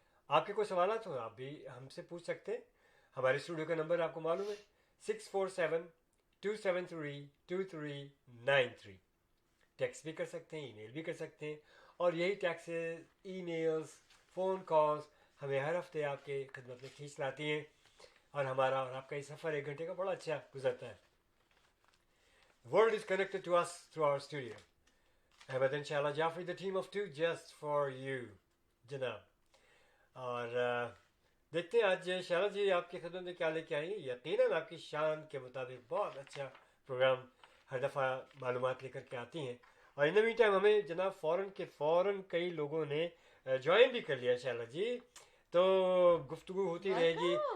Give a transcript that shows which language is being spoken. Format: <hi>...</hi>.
<hi>आपके कोई सवाल हो तो आप भी हमसे पूछ सकते हैं। हमारे स्टूडियो का नंबर आपको मालूम है, 647-273-2393। टेक्स्ट भी कर सकते हैं, ईमेल भी कर सकते हैं, और यही टैक्सेस, ईमेल्स, फ़ोन कॉल्स हमें हर हफ्ते आपके खिदमत में खींच लाती हैं, और हमारा और आपका ये सफ़र 1 घंटे का बड़ा अच्छा गुजरता है।</hi> <en>World is connected to us through our studio. Ahmed and Shala Jafri, the team of two, just for you, जनाब।</en> <hi>और देखते हैं आज शाला जी आपकी खिदमत में क्या लेके आई हैं। यकीनन आपकी शान के मुताबिक बहुत अच्छा प्रोग्राम हर दफ़ा मालूमात लेकर के आती हैं। और</hi> <en>in the meantime</en> <hi>हमें जनाब फ़ौरन कई लोगों ने ज्वाइन भी कर लिया शाला जी, तो गुफ्तगू होती रहेगी।</hi>